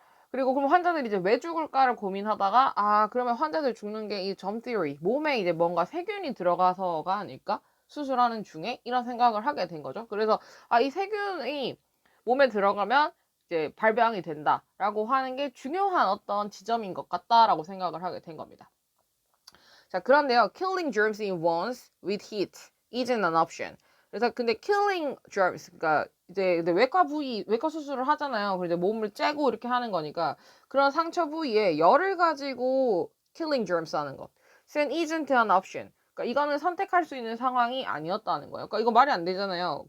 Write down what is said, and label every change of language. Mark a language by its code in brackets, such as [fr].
[ko] 그리고 그럼 환자들이 이제 왜 죽을까를 고민하다가 그러면 환자들 죽는 게 이 점 theory 몸에 이제 뭔가 세균이 들어가서가 아닐까? 수술하는 중에 이런 생각을 하게 된 거죠. 그래서 이 세균이 몸에 들어가면 이제 발병이 된다라고 하는 게 중요한 어떤 지점인 것 같다라고 생각을 하게 된 겁니다. 자, 그런데요. [en] Killing germs in wounds with heat isn't an option. [ko] 그래서 근데 [en] killing germs [ko] 그러니까 이제 외과 수술을 하잖아요. 그래서 몸을 째고 이렇게 하는 거니까 그런 상처 부위에 열을 가지고 [en] killing germs [ko] 하는 것. [en] isn't an option. [ko] 그러니까 이거는 선택할 수 있는 상황이 아니었다는 거예요. 그러니까 이거 말이 안 되잖아요.